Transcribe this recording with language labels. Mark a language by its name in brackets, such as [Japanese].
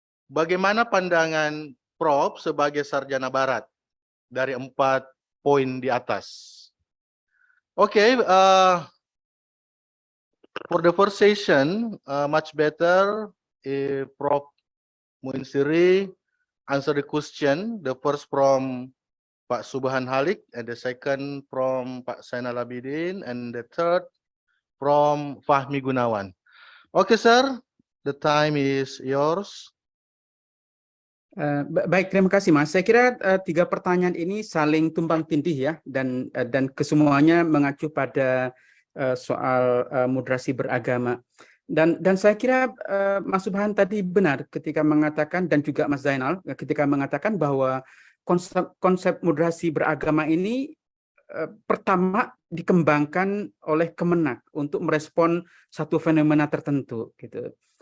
[Indonesian] Bagaimana pandangan Prof sebagai sarjana Barat dari 4 poin di atas? [English] Okay, for the first session, much better if Prof Muinsiri answer the question. The first from Pak Subhan Halik, and the second from Pak Zainal Abidin, and the third from Fahmi Gunawan. Okay, sir, the time is yours. [Indonesian] Baik, terima kasih Mas. Saya kira 3 pertanyaan ini saling tumpang tindih ya, dan kesemuanya mengacu pada soal moderasi beragama. Dan saya kira Mas Subhan tadi benar ketika mengatakan, dan juga Mas Zainal ketika mengatakan bahwa konsep moderasi beragama ini pertama dikembangkan oleh Kemenak untuk merespon satu fenomena tertentu gitu.